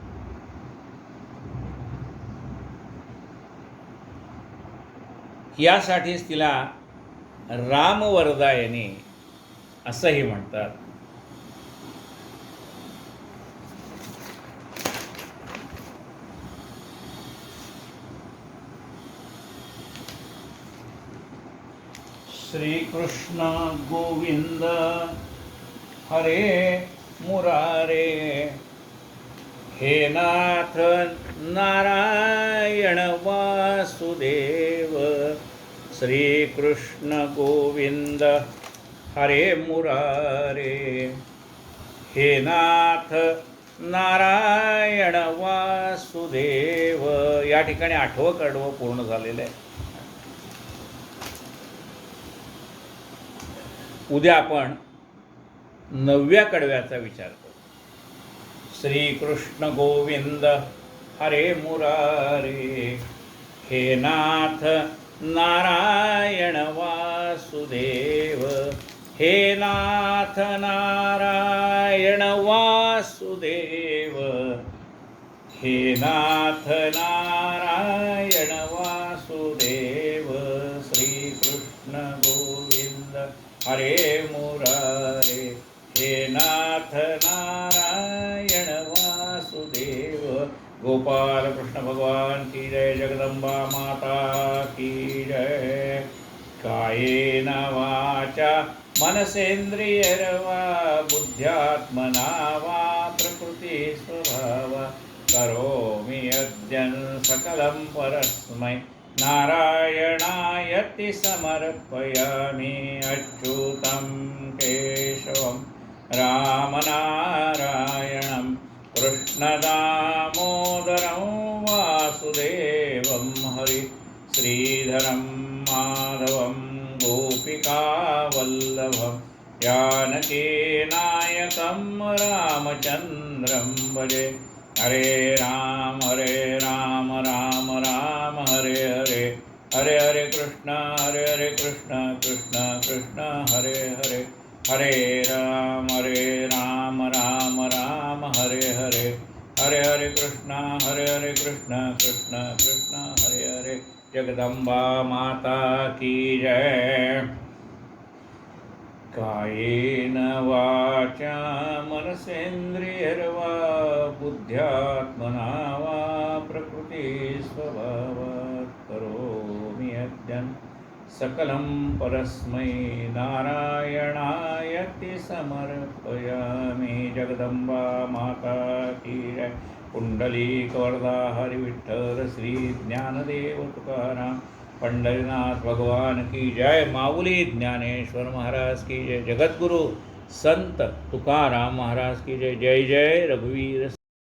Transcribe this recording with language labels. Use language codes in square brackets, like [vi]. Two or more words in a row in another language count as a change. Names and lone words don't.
[mr] यासाठीच तिला रामवरदायिनी असंही म्हणतात. [sa] श्रीकृष्ण गोविंद हरे मुरारे, हे नाथ नारायण वासुदेव. श्रीकृष्ण गोविंद हरे मुरारे, हे नाथ नारायण वासुदेव. [mr] या ठिकाणी 8वं कडवं पूर्ण झालेलं आहे. उद्या आपण 9व्या कडव्याचा विचार करू. [sa] श्रीकृष्ण गोविंद हरे मुरारे, हे नाथ नारायण वासुदेव. हे नाथ नारायण वासुदेव, हे नाथ नारायण वासुदेव. श्रीकृष्ण गोविंद हरे मुरारे, हे नाथ नारायण वासुदेव. [hi] गोपाल कृष्ण भगवान की जय. जगदंबा माता की जय. [sa] कायेन वाचा मनसेन्द्रियर्वा बुद्ध्यात्मना वा प्रकृति स्वभावा करोमि यद्यं सकलं परस्मै नारायणायति समर्पयामि. अच्युतं केशवं रामनारायणं कृष्णदामोदरं वासुदेवं हरि श्रीधरं माधवं गोपिकावल्लभं जानकीनायकं रामचन्द्रं भजे. हरे राम राम राम हरे हरे, हरे हरे कृष्ण कृष्ण कृष्ण हरे हरे. हरे राम राम हरे हरे, हरे हरे कृष्ण कृष्ण कृष्ण हरे हरे. [hi] जगदंबा माता की जय. [sa] कायेन वाचा मनसेन्द्रियर्वा बुद्ध्यात्मना वा प्रकृति स्वभावात् करोमि यद्यं सकलं परस्मै नारायणायति समर्पयामि। [hi] जगदम्बा माता की जय। पुंडलीकवरदा हरि विठ्ठल श्री ज्ञानदेव तुकाराम पंढरीनाथ भगवान की जय। माऊली ज्ञानेश्वर महाराज की जय। जगद्गुरु संत तुकाराम महाराज की जय। [mr] जय जय रघुवीर।